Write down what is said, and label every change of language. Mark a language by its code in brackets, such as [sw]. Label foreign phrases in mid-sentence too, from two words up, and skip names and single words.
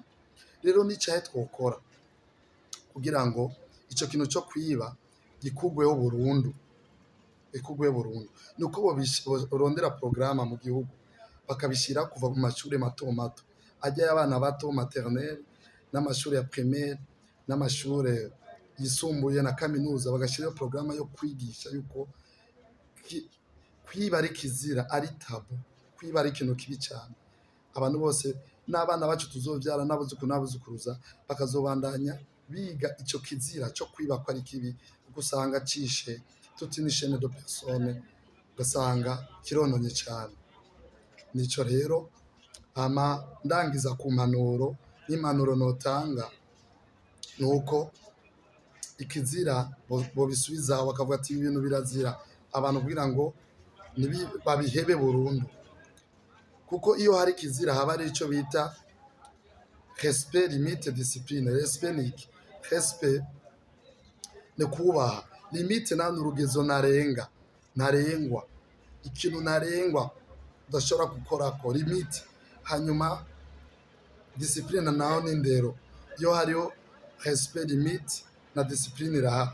[rn] Rero n'icahe twokora kugira ngo ico kintu cyo kwiba gikugweho burundu, ikugweho burundu, ni uko borondera porogaramu mu gihugu bakabishyira kuva mu mashuri mato mato, ajya y'abana bato maternelle, n'amashuri ya primaire, n'amashuri yisumbuye na kaminuza, bagashyiraho porogaramu yo kwigisha yuko kwiba ari kizira, ari tabu. Kwiba ari ikintu kibi cyane. Abantu bose n'abana bacu tuzovyara n'abuzukuru n'abuzukuruza bakazobandanya biga ico kizira cyo kwiba ko ari kibi, kuko usanga cishe [fr] toute une chaîne de personnes, [rn] ugasanga kirononye cyane. Nico rero ndangiza ku mpanuro, n'impanuro notanga nuko ikizira bobisubizaho bakavuga ati ibi bintu birazira, abantu kugira ngo babihebe burundu. Kuko iyo hari kizira haba ari ico bita [fr] respect, limite, discipline. [rn] Respect ni iki? Respect ni kubaha, limite nta n'urugezo ntarengwa, ikintu ntarengwa udashobora gukorako, limite. Hanyuma discipline naho ni indero, iyo hariho [fr] respect, limite [rn] na discipline irahari.